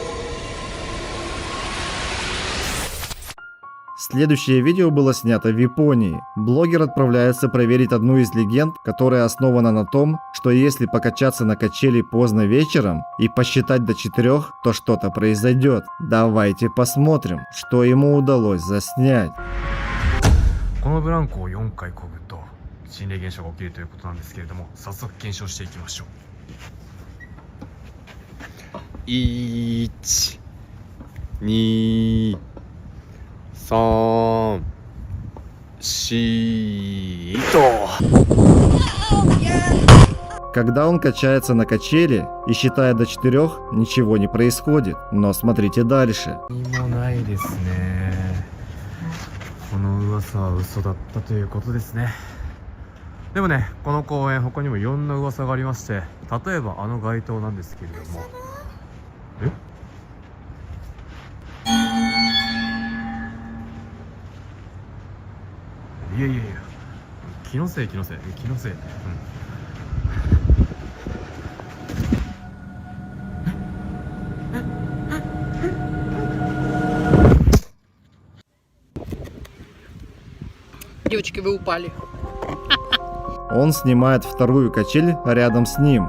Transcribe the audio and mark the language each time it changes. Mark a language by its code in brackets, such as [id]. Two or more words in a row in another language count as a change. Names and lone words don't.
[ru] Следующее видео было снято в Японии. Блогер отправляется проверить одну из легенд, которая основана на том, что если покачаться на качели поздно вечером и посчитать до 4, то что-то произойдет. Давайте посмотрим, что ему удалось заснять. [ja] このブランコを4回漕ぐと心霊現象が起きるということなんですけれども、早速検証していきましょう。1、2、3、4 [ru] Когда он качается на качели и считая до 4, ничего не происходит. Но смотрите дальше. [ja] 何もないですね。この噂は嘘だったということですね。でもね、この公園他にもいろんな噂がありまして、例えばあの街灯なんですけれども、いやいやいや、気のせい、 [ru] Девочки, вы упали. Он снимает вторую качель рядом с ним.